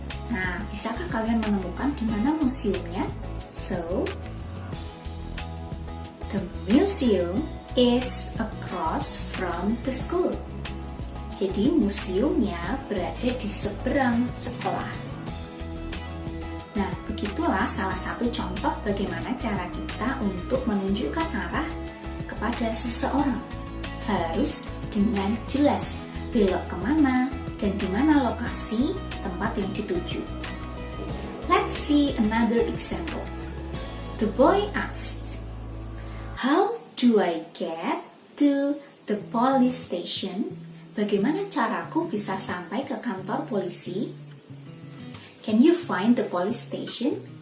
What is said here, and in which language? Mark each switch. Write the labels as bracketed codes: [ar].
[id] Nah, bisakah kalian menemukan di mana museumnya? [en] So, the museum is across from the school. [id] Jadi museumnya berada di seberang sekolah. Nah, begitulah salah satu contoh bagaimana cara kita untuk menunjukkan arah kepada seseorang. Harus dengan jelas belok kemana dan di mana lokasi tempat yang dituju. [en] Let's see another example. The boy asked, how do I get to the police station? [id] Bagaimana caraku bisa sampai ke kantor polisi? [en] Can you find the police station?